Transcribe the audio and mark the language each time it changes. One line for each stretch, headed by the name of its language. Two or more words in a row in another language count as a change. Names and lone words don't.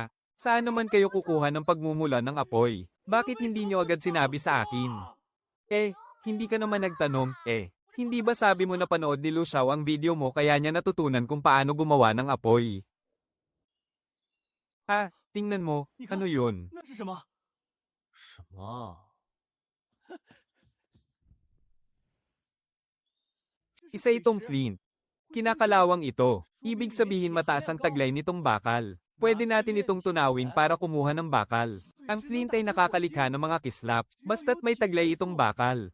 Filipino: Saan naman kayo kukuha ng pagmumula ng apoy? Bakit hindi nyo agad sinabi sa akin? Hindi ka naman nagtanong, Hindi ba sabi mo na panood ni Lu Xiao ang video mo kaya niya natutunan kung paano gumawa ng apoy? Tingnan mo, ano yun?
Chinese: 那是什么？什么？
Filipino: Isa itong flint. Kinakalawang ito. Ibig sabihin mataas ang taglay nitong bakal. Pwede natin itong tunawin para kumuha ng bakal. Ang flint ay nakakalikha ng mga kislap, basta't may taglay itong bakal.